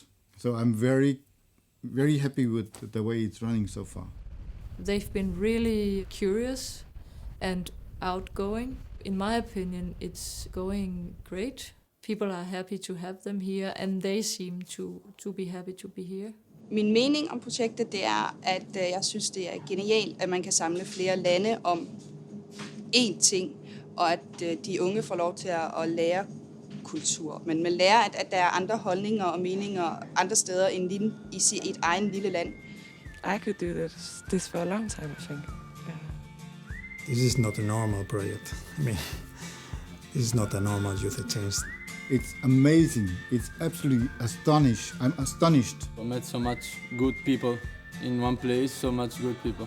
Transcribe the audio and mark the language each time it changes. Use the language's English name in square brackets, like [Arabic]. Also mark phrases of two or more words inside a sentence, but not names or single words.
[English] So I'm very, very happy with the way it's running so far. They've been really curious and outgoing. In my opinion, it's going great. People are happy to have them here, and they seem to be happy to be here. [Danish] Min mening om projektet, det er, at jeg synes, det er genialt, at man kan samle flere lande om én ting, og at de unge får lov til at lære kultur. Men man lærer, at der er andre holdninger og meninger andre steder end i et egen lille land. [English] I could do this for a long time, I think. This is not a normal project. I mean, this is not a normal youth exchange. It's amazing. It's absolutely astonished. I'm astonished. I met so much good people in one place, so much good people.